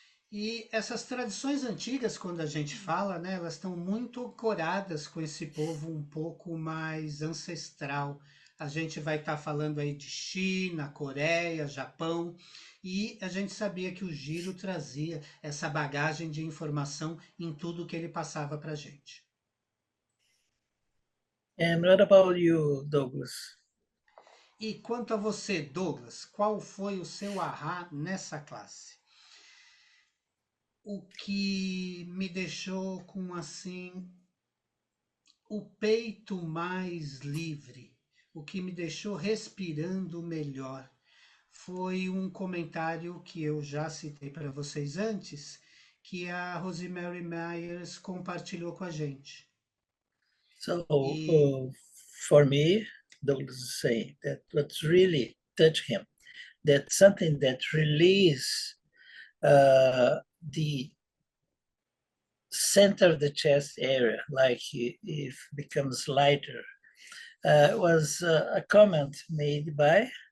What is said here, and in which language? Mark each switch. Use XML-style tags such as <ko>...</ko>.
<pt>E essas tradições antigas, quando a gente fala, né, elas estão muito ancoradas com esse povo um pouco mais ancestral. A gente vai estar falando aí de China, Coreia, Japão, e a gente sabia que o Giro trazia essa bagagem de informação em tudo que ele passava para a gente.</pt> <en>And what about you, Douglas?</en> <pt>E quanto a você, Douglas, qual foi o seu ahá nessa classe? O que me deixou com assim o peito mais livre, o que me deixou respirando melhor, foi um comentário que eu já citei para vocês antes, que a Rosemary Myers compartilhou com a gente.</pt> <en>So</en> <pt>E</pt> <en>for me, Douglas is saying that what's really touched him, that something that release the center of the chest area, like it becomes lighter, was a comment made by</en>